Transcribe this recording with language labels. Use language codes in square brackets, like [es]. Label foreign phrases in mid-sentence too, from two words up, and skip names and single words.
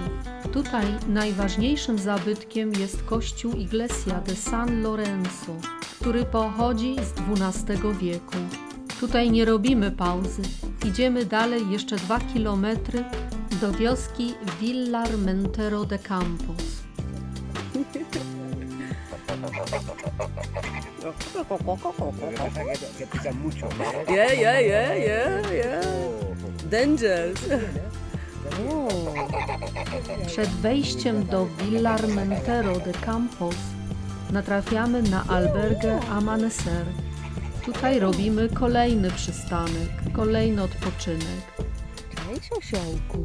[pl] Tutaj najważniejszym zabytkiem jest kościół Iglesia de San Lorenzo, który pochodzi z XII wieku. Tutaj nie robimy pauzy. Idziemy dalej jeszcze 2 kilometry do wioski Villarmentero de Campos. [es] Que pican mucho. [en] Yeah. Dangerous. [pl] Przed wejściem do Villarmentero de Campos natrafiamy na albergę Amanecer. Tutaj robimy kolejny przystanek, kolejny odpoczynek. Cześć, osiołku.